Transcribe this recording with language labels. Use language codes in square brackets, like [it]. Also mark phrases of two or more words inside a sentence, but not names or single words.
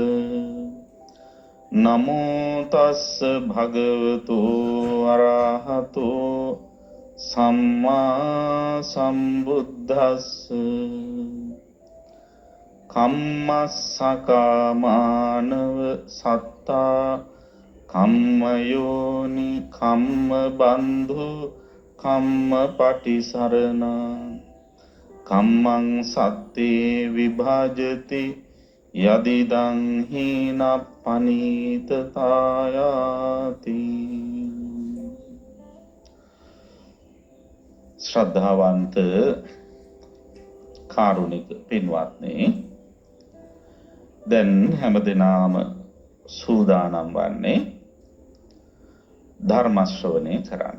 [pi] නමෝ තස්ස භගවතු අරහතු සම්මා සම්බුද්දස්ස කම්මස්සකාමානව සත්තා කම්මයෝනි කම්ම බන්ධු කම්ම පටිසරණ කම්මං සත්තේ විභාජති යදිදං හීන පනීතතායාති. [si] ශ්‍රද්ධාවන්ත කාරුණික පින්වත්නි, දැන් හැමදෙනාම සූදානම් වන්නේ ධර්ම ශ්‍රවණය කරන්න.